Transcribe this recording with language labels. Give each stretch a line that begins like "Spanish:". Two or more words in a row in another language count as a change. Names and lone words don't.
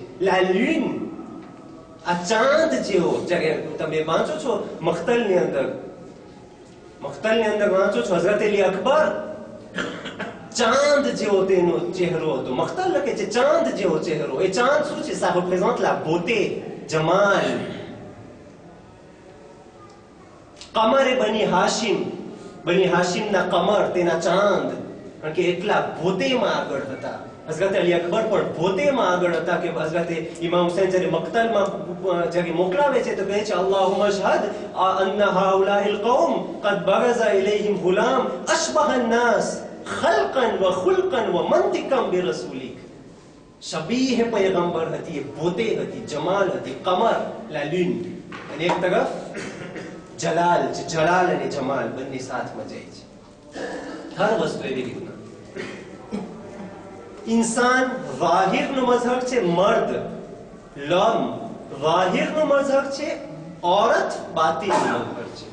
Gujarati: લા લૂન, આ ચાંદ જેવો. જ્યારે તમે વાંચો છો મખ્તલની અંદર વાંચો છો હઝરત અલી અકબર, ચાંદ જેવો તેનો ચહેરો હતો. મખ્તલ લખે છે ચાંદ જેવો ચહેરો. એ ચાંદ શું છે?
French: ça représente la beauté,
Gujarati: જમાલ. કમર એ બની હાશિમના કમર, તેના ચાંદ, કારણ કે એટલા ભોતેમાં આગળ હતા. હઝરત અલી અકબર પણ ભોતેમાં આગળ હતા કે હઝરત ઇમામ હુસૈન જ્યારે મક્તલમાં જ્યારે મોકલાવે છે તો કહે છે
Arabic: اللهم اشهد أن هؤلاء القوم قد برز إليهم غلام أشبه الناس خلقا وخلقا ومنطقا برسولك.
Gujarati: શબીહ પયગંબર હતી, ભોતે હતી, જમાલ હતી, કમર લા લૂન. અને એક તરફ જલાલ અને જમાલ બંને સાથમાં જાય છે. હર વસ્તુ એવી રીતના. इंसान ज़ाहिरનું મઝહબ છે મર્દ, લમ ઝાહિરનું મઝહબ છે, औरत બાતિનનું મઝહબ છે.